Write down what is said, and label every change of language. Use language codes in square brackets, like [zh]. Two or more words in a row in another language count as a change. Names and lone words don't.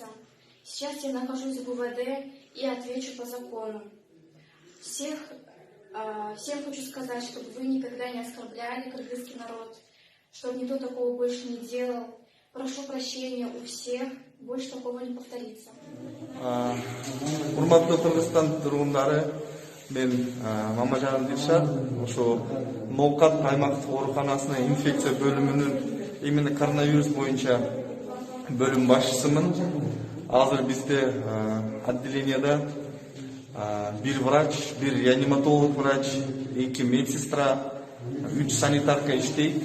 [ru] Сейчас я нахожусь в УВД и отвечу по закону. Всем хочу сказать, чтобы вы никогда не оскорбляли кыргызский народ, чтобы никто такого больше не делал. Прошу прощения у всех, больше такого не повторится. [ky] Урматтуу Кыргызстан тургундары, мен Мамажан Дилшат, ошо Ноокат аймактык ооруканасынын инфекция бөлүмүнүн именно коронавирус боюнча бөлүм башчысымын. Азыр бизде отделенияда бир врач, бир реаниматолог врач, 2 медсестра, 3 санитарка иштейт.